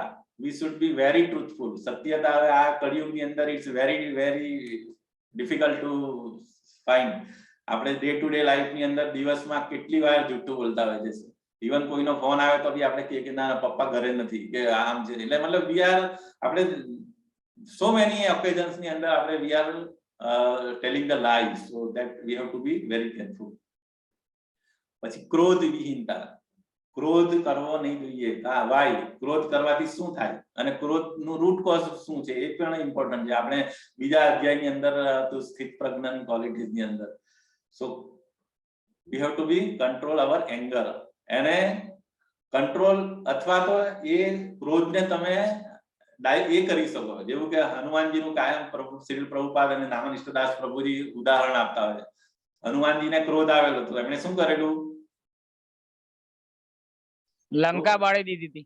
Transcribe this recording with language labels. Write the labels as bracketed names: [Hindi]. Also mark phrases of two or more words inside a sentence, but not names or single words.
[English] we should be very truthful. [Gujarati] સત્યતા હવે આ કળિયુગની અંદર [English] it's very very difficult to find. [Gujarati] આપણે [English] day to day life [Gujarati] ની અંદર દિવસમાં કેટલી વાર જૂઠું બોલતા હોય છે. ઇવન કોઈનો ફોન આવે તો બી આપણે કહીએ કે ના પપ્પા ઘરે નથી કે આમ છે. એટલે મતલબ [English] we are આપણે so many occasions [Gujarati] ની અંદર આપણે [English] we are telling the lies, so that we have to be very careful. [Gujarati] પછી ક્રોધ વિહીનતા. ક્રોધ કરવો નહીં જોઈએ. વાય ક્રોધ કરવાથી શું થાય અને ક્રોધનું [English] root cause [Gujarati] શું છે એ પણ ઇમ્પોર્ટન્ટ છે. આપણે બીજા અધ્યાયની અંદર તો સ્થિત પ્રજ્ઞાની ક્વોલિટીઝ ની અંદર [English] so we have to be control our anger. [Gujarati] એને કંટ્રોલ અથવા તો એ ક્રોધને તમે એ કરી શકો. જેવું કે હનુમાનજીનું કાયમ શ્રી પ્રભુપાદ અને નામનિષ્ઠદાસ પ્રભુજી ઉદાહરણ આપતા હોય. હનુમાનજીને ક્રોધ આવેલો તો એમણે શું કરેલું? લંકા બાળી દીધી હતી.